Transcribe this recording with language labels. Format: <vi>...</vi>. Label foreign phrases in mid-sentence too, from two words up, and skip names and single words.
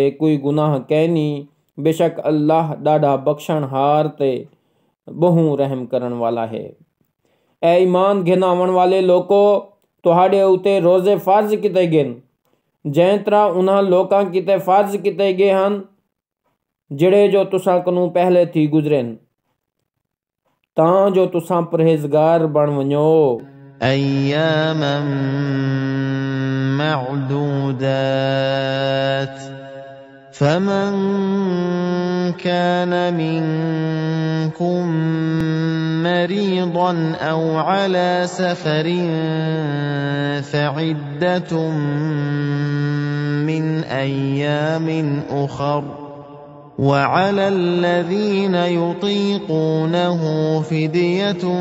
<skr>کوئی گناہ کہنی بے شک اللہ ڈاڈا بخشن ہار تے بہوں رحم کرن والا ہے اے ایمان گھناون والے لوکو تہاڈے اتے روزے فرض کیتے گئے جیں طرح انہاں لوکاں کیتے فرض کیتے گئے ہن جڑے جو تساں کنوں پہلے تھی گزرن تاں جو تساں پرہیزگار بن ونجو</skr> <ar>ایاما معدودات فمن كان منكم مريضا أو على سفر فعدة من أيام أخر وعلى الذين يطيقونه فدية</ar>